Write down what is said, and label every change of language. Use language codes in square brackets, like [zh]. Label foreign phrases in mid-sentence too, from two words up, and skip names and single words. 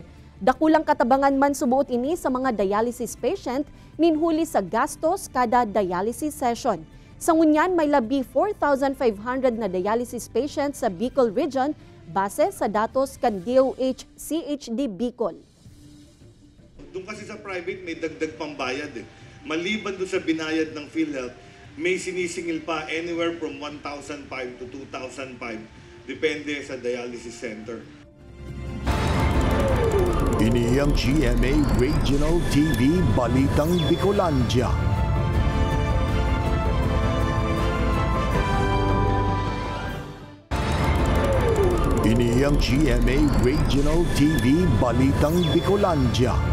[bik] Dakulang katabangan man subuot ini sa mga [en] dialysis patient [bik] ninhuli sa gastos kada dialysis session. Sa ngunyan may labi 4,500 na [en] dialysis patients [bik] sa Bicol Region base sa datos kan DOH CHD Bicol. [tl] Doon kasi sa private may dagdag pambayad Maliban doon sa binayad ng PhilHealth, may sinisingil pa [en] anywhere from 1,500 to 2,500 [tl] depende sa [en] dialysis center. [bik] Ini ang GMA Regional TV Balitang Bicolandia. Ini ang GMA Regional TV Balitang Bicolandia.